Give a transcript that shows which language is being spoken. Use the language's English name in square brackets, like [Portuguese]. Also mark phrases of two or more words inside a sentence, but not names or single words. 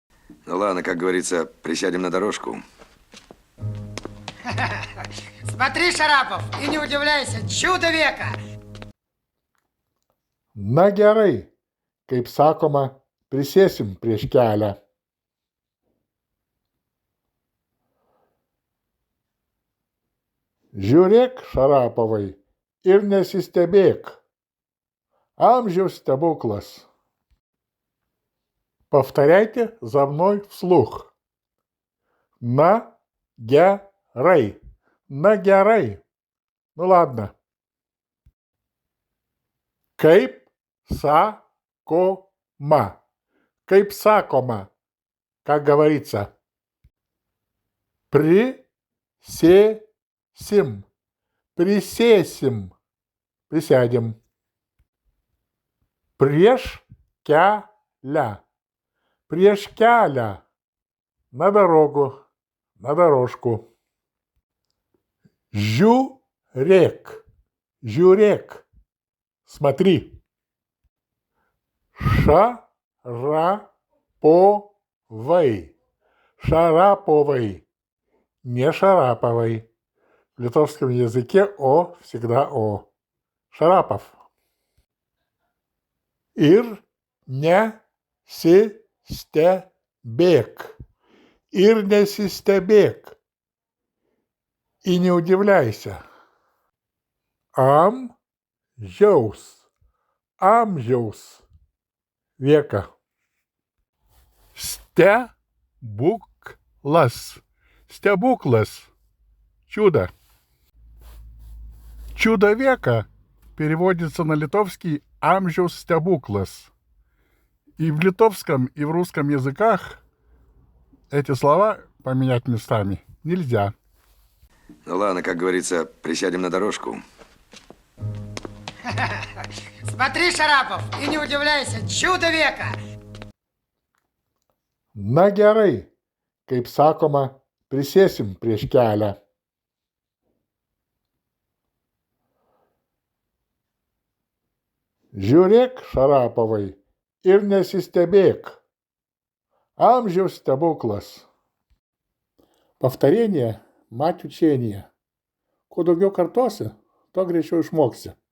[Russian] Ну ладно, как говорится, присядем на дорожку. Смотри, Шарапов, и не удивляйся, чудо века! [Lithuanian] Na gerai, kaip sakoma, prisėsim prieš kelią. Žiūrėk, Šarapovai, ir nesistebėk. Amžiaus stebuklas. [Russian] Повторяйте за мной вслух. [Lithuanian] Na gerai. Na gerai. [Russian] Ну ладно. [Lithuanian] Kaip sakoma. Kaip sakoma. [Russian] Как говорится. [Lithuanian] Присесим. [Russian] Присесим. Присядем. [Lithuanian] Prieš kelią. Prieš kelią. [Russian] На дорогу. На дорожку. [Lithuanian] Žiūrėk. Žiūrėk. [Russian] Смотри. Шараповой. Шараповой. Не Шараповой. В литовском языке О всегда О. Шарапов. [Lithuanian] Ir nesistebėk. Ir nesistebėk. [Russian] И не удивляйся. [Lithuanian] Амžiaus. Амžiaus. Века. Стебуклас. [Russian] Стебуклас. Чудо. Чудо века переводится на литовский [Lithuanian] «amžiaus stebuklas». [Russian] И в литовском, и в русском языках эти слова поменять местами нельзя. Ну ладно, как говорится, присядем на дорожку. Смотри, Шарапов, и не удивляйся, чудо века! [Lithuanian] Na gerai, kaip sakoma, prisėsim prieš kelią. Žiūrėk, Šarapovai, ir nesistebėk. Amžiaus stebuklas. [Russian] Повторение – мать учения. [Lithuanian] Kuo daugiau kartosi, tuo greičiau išmoksi.